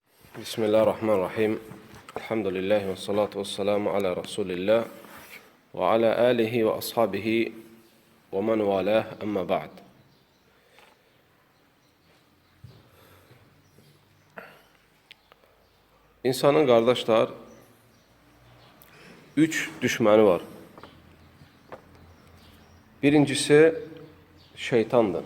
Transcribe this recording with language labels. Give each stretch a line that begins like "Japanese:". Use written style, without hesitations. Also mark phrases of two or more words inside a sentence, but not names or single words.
Arabic: Bismillahirrahmanirrahim. الحمد لله والصلاة والسلام على رسول الله وعلى آله وأصحابه ومن والاه أما بعد.
Azerbaijani: İnsanın qardaşlar, 3 düşməni var. Birincisi şeytandır.